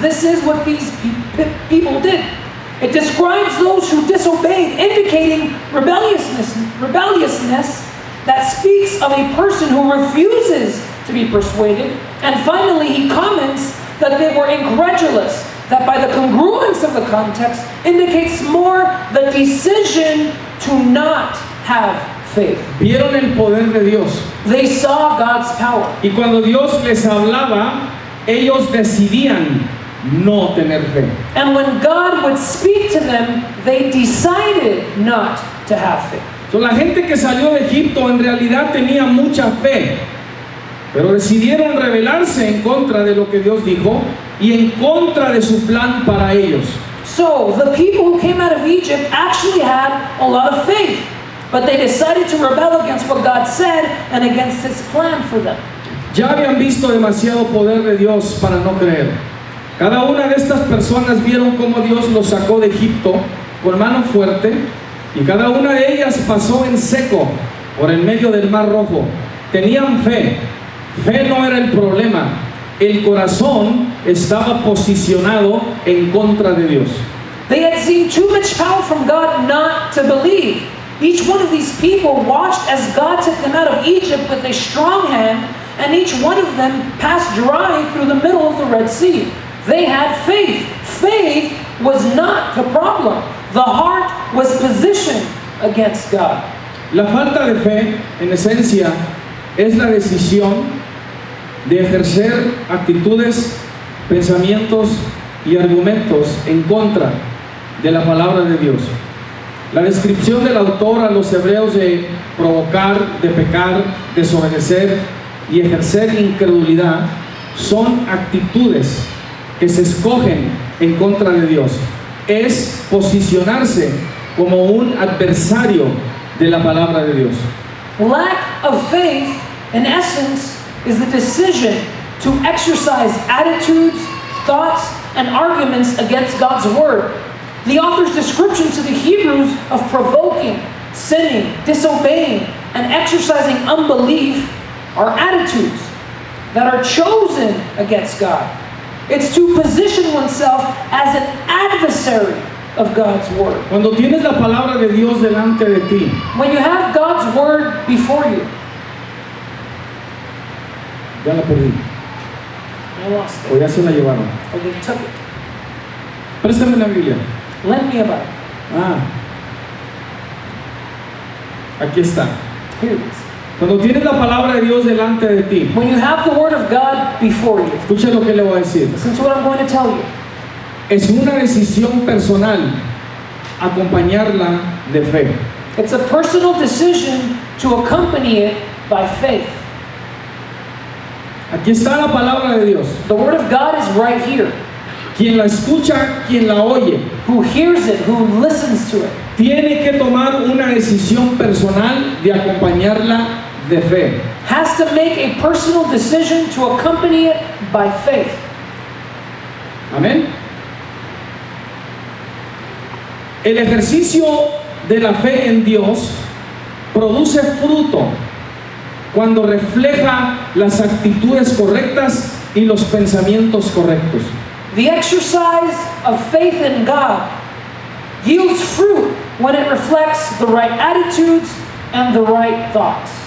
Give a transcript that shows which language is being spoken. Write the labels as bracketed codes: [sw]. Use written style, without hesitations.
[en] This is what these people did. It describes those who disobeyed, indicating rebelliousness that speaks of a person who refuses to be persuaded. And finally, he comments that they were incredulous, that by the congruence of the context indicates more the decision to not have faith. [es] Vieron el poder de Dios. [en] They saw God's power. [es] Y cuando Dios les hablaba, ellos decidían no tener fe. [en] And when God would speak to them, they decided not to have faith. [es] So, la gente que salió de Egipto en realidad tenía mucha fe, pero decidieron rebelarse en contra de lo que Dios dijo y en contra de su plan para ellos. [en] So the people who came out of Egypt actually had a lot of faith, but they decided to rebel against what God said and against His plan for them. [es] Ya habían visto demasiado poder de Dios para no creer. Cada una de estas personas vieron cómo Dios los sacó de Egipto con mano fuerte, y cada una de ellas pasó en seco por el medio del Mar Rojo. Tenían fe. Fe no era el problema. El corazón estaba posicionado en contra de Dios. [en] They had seen too much power from God not to believe. Each one of these people watched as God took them out of Egypt with a strong hand, and each one of them passed dry through the middle of the Red Sea. They had faith. Faith was not the problem. The heart was positioned against God. [es] La falta de fe, en esencia, es la decisión de ejercer actitudes, pensamientos y argumentos en contra de la palabra de Dios. La descripción del autor a los hebreos de provocar, de pecar, desobedecer y ejercer incredulidad son actitudes que se escogen en contra de Dios. Es posicionarse como un adversario de la palabra de Dios. [en] Lack of faith, in essence, is the decision to exercise attitudes, thoughts, and arguments against God's word. The author's description to the Hebrews of provoking, sinning, disobeying, and exercising unbelief are attitudes that are chosen against God. It's to position oneself as an adversary of God's word. [es] Cuando tienes la palabra de Dios delante de ti, [en] When you have God's word before you, [es] ya la perdí, [en] I lost [es] o [en] it, [es] ya se la llevaron. [en] or they took it. [es] Préstame la Biblia. [en] Lend me a Bible. [es] Aquí está. [en] Here it is. [es] Cuando tienes la palabra de Dios delante de ti, [en] When you have the word of God before you, [es] escucha lo que le voy a decir. [en] listen to what I'm going to tell you. [es] Es una decisión personal acompañarla de fe. [en] It's a personal decision to accompany it by faith. [es] Aquí está la palabra de Dios. [en] The word of God is right here. [es] Quien la escucha, quien la oye, [en] Who hears it, who listens to it, [es] tiene que tomar una decisión personal de acompañarla de fe. [en] has to make a personal decision to accompany it by faith. [es] Amén. El ejercicio de la fe en Dios produce fruto cuando refleja las actitudes correctas y los pensamientos correctos. [en] The exercise of faith in God yields fruit when it reflects the right attitudes and the right thoughts.